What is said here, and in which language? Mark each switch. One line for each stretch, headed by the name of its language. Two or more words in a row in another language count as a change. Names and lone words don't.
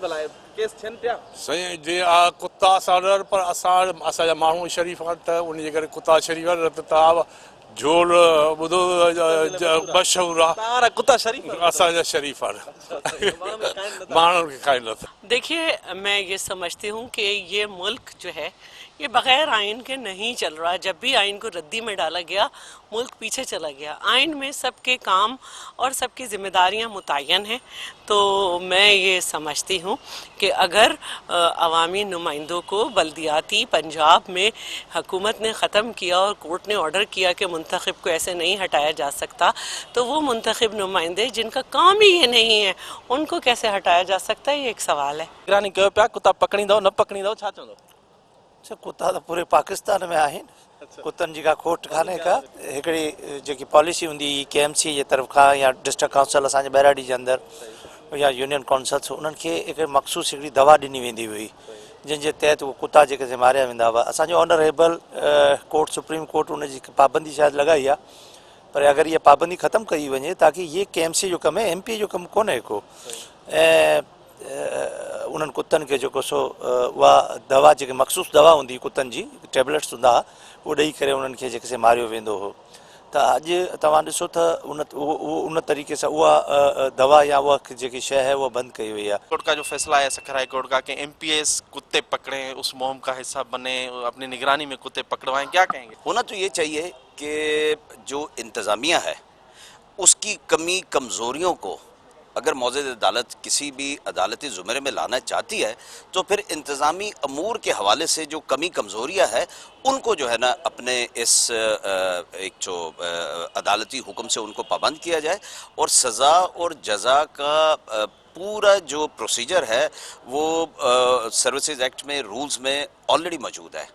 Sindhi: भला केस थियनि पिया? सही जी, कुत्ता असां पर असांजा माण्हू शरीफ़ आहिनि, त उन जे करे कुत्ता शरीफ़ आहिनि, न त झोल ॿुधो मशहूरु आहे तारा कुत्ता शरीफ असांजा शरीफ़ आहिनि माण्हुनि खे खाई नथा।
Urdu: دیکھیے، میں یہ سمجھتی ہوں کہ یہ ملک جو ہے یہ بغیر آئین کے نہیں چل رہا. جب بھی آئین کو ردی میں ڈالا گیا ملک پیچھے چلا گیا. آئین میں سب کے کام اور سب کی ذمہ داریاں متعین ہیں. تو میں یہ سمجھتی ہوں کہ اگر عوامی نمائندوں کو بلدیاتی پنجاب میں حکومت نے ختم کیا اور کورٹ نے آرڈر کیا کہ منتخب کو ایسے نہیں ہٹایا جا سکتا، تو وہ منتخب نمائندے جن کا کام ہی یہ نہیں ہے ان کو کیسے ہٹایا جا سکتا ہے، یہ ایک سوال ہے.
Sindhi: निगरानी कयो पिया कुत्ता पकड़ींदव न पकड़ींदव छा चवंदव? अच्छा, कुत्ता
Urdu: تو پورے پاکستان میں
Sindhi: आहिनि। कुत्तनि जी का खोट कान्हे का। हिकिड़ी जेकी पॉलिसी हूंदी KMC जे तरफ़ खां या डिस्ट्रिक्ट काउंसिल असांजे बैराडी जे अंदरि या यूनियन काउंसिल्स, उन्हनि खे हिकिड़ी मख़सूस हिकिड़ी दवा ॾिनी वेंदी हुई जंहिंजे तहत उहे कुत्ता जेके मारिया वेंदा हुआ। असांजो ऑनरेबल कोर्ट सुप्रीम कोर्ट उन जी पाबंदी शायदि लॻाई आहे, पर अगरि इहा पाबंदी ख़तमु कई वञे ताकी ये KMC जो कमु है, MP जो कमु कोन्हे को। ऐं उन्हनि कुत्तनि खे जेको सो उहा दवा जेके मख़सूस दवा हूंदी कुत्तनि जी टेबलेट्स हूंदा हुआ, उहो ॾेई करे उन्हनि खे जेके मारियो वेंदो हो। त अॼु तव्हां ॾिसो त उन तरीक़े सां उहा दवा या उहा जेकी शइ है उहा बंदि कई हुई आहे।
Urdu: کورٹ کا جو فیصلہ ہے سکھر ہائی کورٹ کا کہ MPS کتے پکڑیں، اس مہم کا حصہ بنے، اپنی نگرانی میں کتے پکڑوائیں، کیا کہیں گے? ہونا تو یہ چاہیے کہ جو انتظامیہ ہے اس کی کمی کمزوریوں کو اگر موجود عدالت کسی بھی عدالتی زمرے میں لانا چاہتی ہے تو پھر انتظامی امور کے حوالے سے جو کمی کمزوریاں ہے ان کو جو ہے نا اپنے اس ایک جو عدالتی حکم سے ان کو پابند کیا جائے اور سزا اور جزا کا پورا جو پروسیجر ہے وہ
English: services act
Urdu: میں رولز میں آلریڈی موجود ہے.